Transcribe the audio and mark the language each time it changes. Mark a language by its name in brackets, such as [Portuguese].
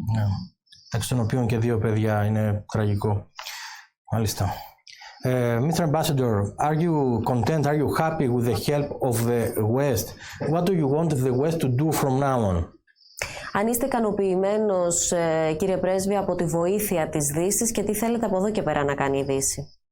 [Greek] Μεταξύ των οποίων και 2 παιδιά, είναι τραγικό. Μάλιστα. [English] Mr. Ambassador, are you content, are you happy with the help of the West? What do you want the West to do from now on? [Greek] Αν είστε ικανοποιημένος, κύριε Πρέσβη, από τη βοήθεια της Δύσης και τι θέλετε από εδώ και πέρα να κάνει η Δύση?